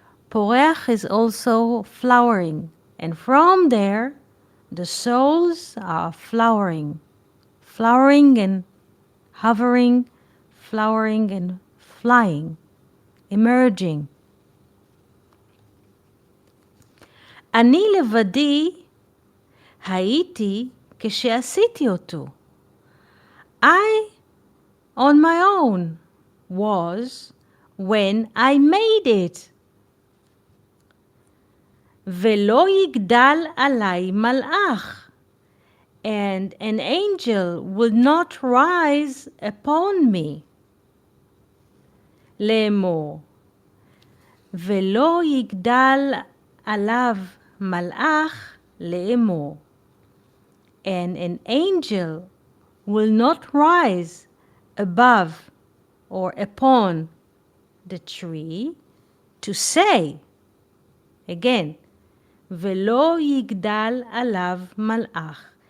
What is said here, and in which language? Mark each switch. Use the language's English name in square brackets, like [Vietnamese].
[English] פורח is also flowering. And from there, the souls are flowering. Flowering and hovering, flowering and flying, emerging. [Hebrew] אני לבדי הייתי כשעשיתי אותו. [English] I, on my own, was when I made it. [Hebrew] ולא יגדל עלי מלאך, [English] and an angel would not rise upon me. [Hebrew] לאמור, ולא יגדל עליו מלאך לאמור. [English] And an angel will not rise above or upon the tree to say, again, [Hebrew] ולא יגדל עליו מלאך.